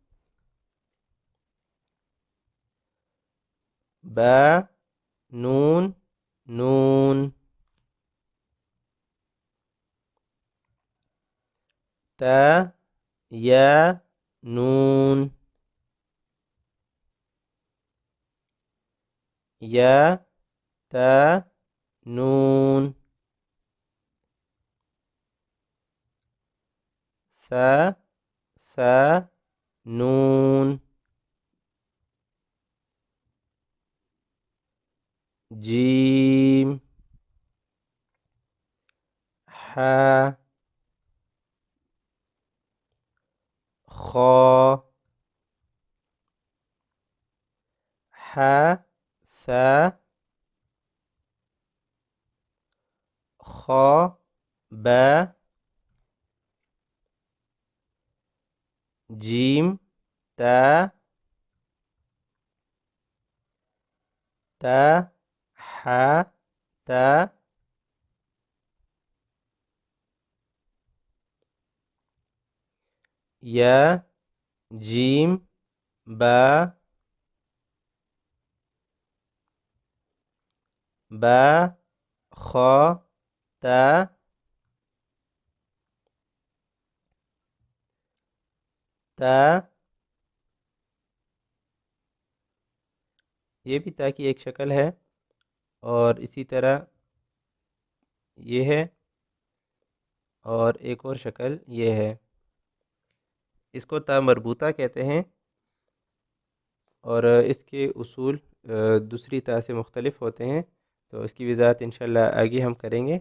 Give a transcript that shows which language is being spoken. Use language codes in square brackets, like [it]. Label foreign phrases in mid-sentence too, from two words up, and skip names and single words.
[ar] با نون نون، تا یا نون، یا تا نون، ثا ثا نون، جیم، حا، خا، حا ثا، خا با، جیم تا، تا حا تا، یا جیم با با خا تا تا. [ur] یہ بھی تا کی ایک شکل ہے، اور اسی طرح یہ ہے، اور ایک اور شکل یہ ہے. اس کو تا مربوطہ کہتے ہیں، اور اس کے اصول دوسری تا سے مختلف ہوتے ہیں، تو اس کی وضاحت انشاءاللہ آگے ہم کریں گے.